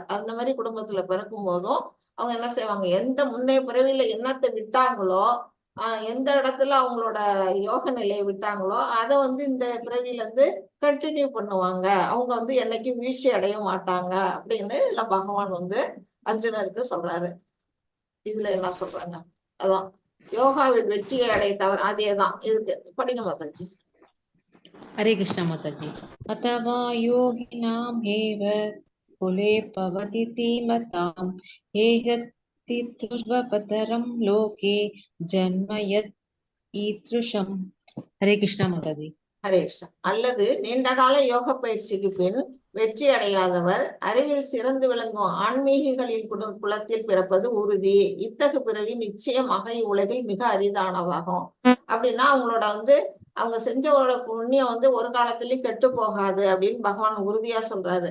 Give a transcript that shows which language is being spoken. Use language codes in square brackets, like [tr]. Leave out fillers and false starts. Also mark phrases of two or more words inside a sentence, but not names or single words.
[ta] அந்த மாதிரி குடும்பத்துல பிறக்கும் போதும் அவங்க என்ன செய்வாங்க, எந்த முன்னைய பிறவியில என்னத்தை விட்டாங்களோ, எந்த இடத்துல அவங்களோட யோக நிலையை விட்டாங்களோ அதை வந்து இந்த பிறவியில இருந்து கண்டினியூ பண்ணுவாங்க. அவங்க வந்து என்னைக்கும் வீழ்ச்சி அடைய மாட்டாங்க அப்படின்னு இல்ல பகவான் வந்து அர்ஜுனருக்கு சொல்றாரு. இதுல என்ன சொல்றாங்க, அதான் யோகாவில் வெற்றியை அடைய தவிர அதேதான் இதுக்கு படிக்க மாத்தாச்சு. [hi] हरे कृष्णा माता जी। [sa] अथवा योगिनामेव कुले भवति धीमताम् एहतीतुर्वपतरं लोके जन्म यत् ईदृशम्। [hi] हरे कृष्णा माता जी। [ta] ஹரே கிருஷ்ணா. அல்லது நீண்ட கால யோக பயிற்சிக்கு பின் வெற்றி அடையாதவர் அறிவில் சிறந்து விளங்கும் ஆன்மீகிகளின் குலத்தில் பிறப்பது உறுதி. இத்தகு பிறவி நிச்சயமாக இவ்வுலகில் மிக அரிதானதாகும். அப்படின்னா அவங்களோட வந்து அவங்க செஞ்சவோட புண்ணியம் வந்து ஒரு காலத்திலயும் கெட்டு போகாது அப்படின்னு பகவான் உறுதியா சொல்றாரு.